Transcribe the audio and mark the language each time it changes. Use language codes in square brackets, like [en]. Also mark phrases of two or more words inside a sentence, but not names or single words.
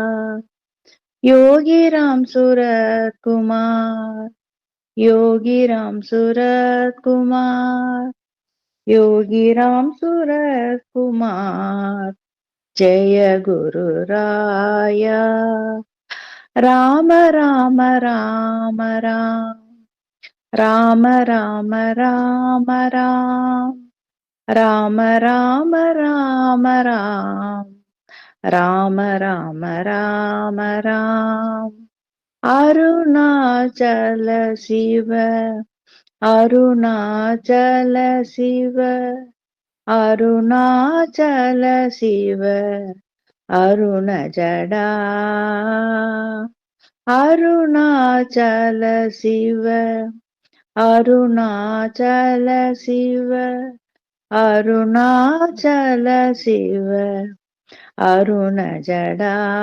[ta] யோகிராம் சூரத்குமார் யோகிராம் சூரத்குமார் யோகிராம் சூரத்குமார் [sa] जय गुरु [ta] ராயா ராம ராம ராம ராம் ராம ராம ராம ராம் ராம ராம ராம ராம் ராம ராம ராம ராம் அருணாச்சல சிவ அருணாச்சல சிவ அருணாச்சல சிவ அருண ஜடா அருணாச்சல சிவ அருணாச்சல சிவ அருணாச்சல சிவ அருண ஜடா